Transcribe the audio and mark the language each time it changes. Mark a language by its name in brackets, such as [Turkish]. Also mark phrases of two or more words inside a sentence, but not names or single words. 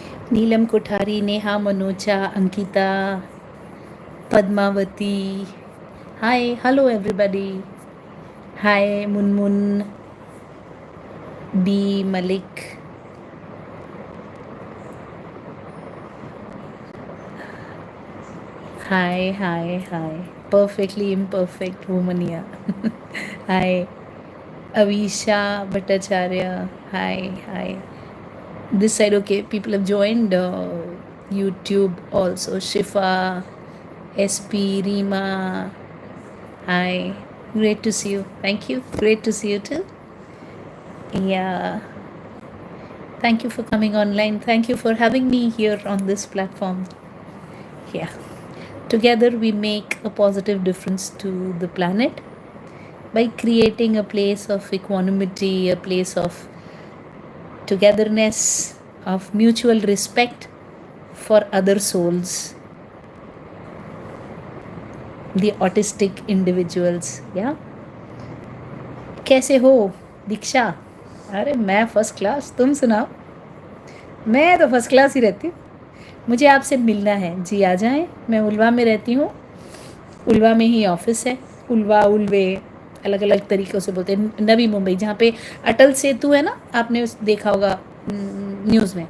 [English] नीलम कोठारी, नेहा मनोचा, अंकिता, Padmavati. Hi, hello everybody. Hi, Munmun, B, Malik. Hi, hi, hi. Perfectly imperfect woman here. Hi, Avisha Bhattacharya. Hi, hi. This side, okay, people have joined YouTube also. Shifa, SP, Rima. Hi, great to see you. Thank you. Great to see you too. Yeah. Thank you for coming online. Thank you for having me here on this platform. Yeah. Together we make a positive difference to the planet by creating a place of equanimity, a place of togetherness, of mutual respect for other souls, the autistic individuals. Yeah. [Hindi] कैसे हो दीक्षा? अरे मैं [English] first class, [Hindi] तुम सुनाओ? मैं तो [English] first class [Hindi] ही रहती हूँ. मुझे आपसे मिलना है जी, आ जाएं. मैं उल्वा में रहती हूँ. उल्वा में ही ऑफिस है. उल्वा, उल्वे, अलग अलग तरीक़ों से बोलते हैं. नवी मुंबई, जहाँ पे अटल सेतु है ना, आपने देखा होगा न्यूज़ में.